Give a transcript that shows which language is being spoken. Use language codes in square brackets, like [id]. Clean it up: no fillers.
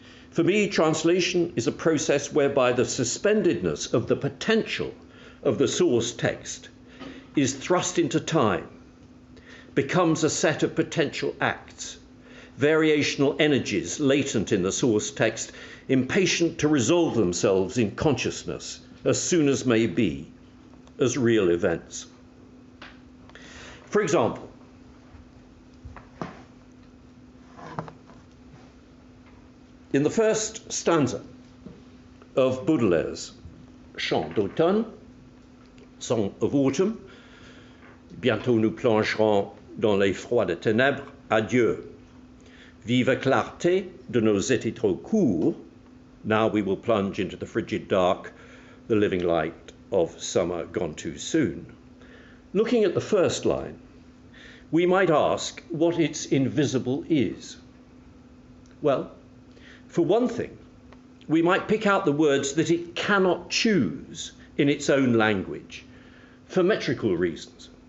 [en] For me, translation is a process whereby the suspendedness of the potential of the source text is thrust into time, becomes a set of potential acts, variational energies latent in the source text, impatient to resolve themselves in consciousness as soon as may be, as real events. For example, in the first stanza of Baudelaire's Chant d'automne, Song of Autumn, [fr] bientôt nous plongerons dans les froides ténèbres, adieu. Vive clarté de nos étés trop courts, [en] Now we will plunge into the frigid dark, the living light of summer gone too soon. Looking at the first line, we might ask what its invisible is. Well, for one thing, we might pick out the words that it cannot choose in its own language for metrical reasons.